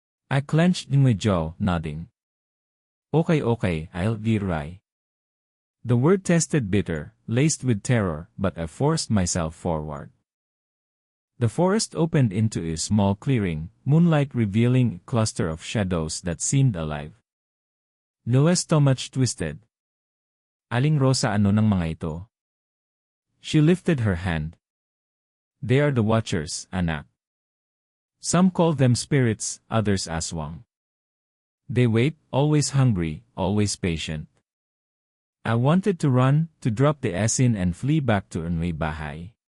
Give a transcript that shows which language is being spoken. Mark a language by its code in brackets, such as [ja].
[en] I clenched my jaw, nodding. Okay, I'll be right. The word tasted bitter, laced with terror, but I forced myself forward. The forest opened into a small clearing, moonlight revealing a cluster of shadows that seemed alive. Noah's stomach twisted. [tl] Aling Rosa, ano ng mga ito? [en] She lifted her hand. They are the Watchers, anak. Some call them spirits, others aswang. They wait, always hungry, always patient. I wanted to run, to drop the asin and flee back to my bahay.